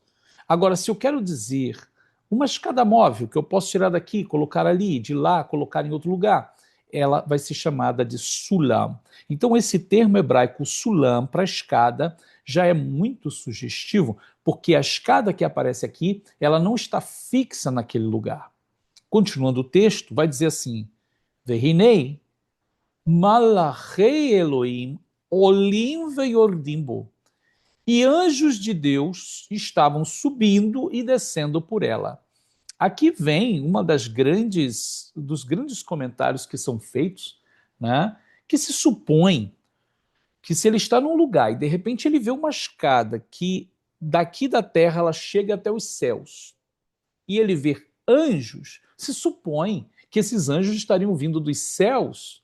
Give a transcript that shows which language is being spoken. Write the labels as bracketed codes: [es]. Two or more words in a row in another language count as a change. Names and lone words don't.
[pt] Agora, se eu quero dizer uma escada móvel que eu posso tirar daqui, colocar ali, de lá, colocar em outro lugar, ela vai ser chamada de sulam. Então, esse termo hebraico sulam para escada já é muito sugestivo, porque a escada que aparece aqui, ela não está fixa naquele lugar. Continuando o texto, vai dizer assim: [he] והנה מלאכי אלהים עלים וירדים בו. [pt] E anjos de Deus estavam subindo e descendo por ela. Aqui vem uma dos grandes comentários que são feitos, né, que se supõe que se ele está num lugar e de repente ele vê uma escada que daqui da terra ela chega até os céus e ele vê anjos, se supõe que esses anjos estariam vindo dos céus.